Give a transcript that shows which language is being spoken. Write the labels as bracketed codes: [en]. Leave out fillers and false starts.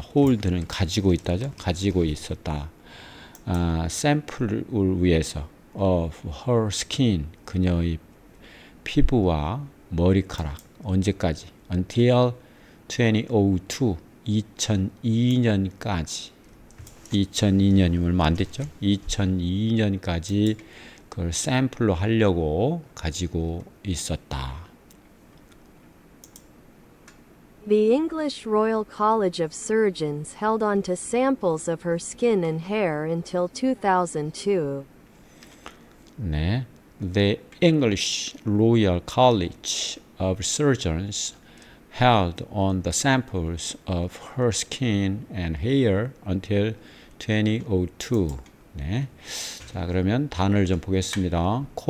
[ko] hold는 가지고 있다죠. 가지고 있었다. 샘플을 위해서 of her skin 그녀의 피부와 머리카락 언제까지? until 2002년까지 2002년이면 얼마 안 됐죠? 2002년까지 그걸 샘플로 하려고 가지고 있었다. [en] The English Royal College of Surgeons held on to samples of her skin and hair until 2002. 네, The English Royal College of Surgeons held on the samples of her skin and hair until 2002. [ko] 네. 자, 그러면 단어를 좀 보겠습니다.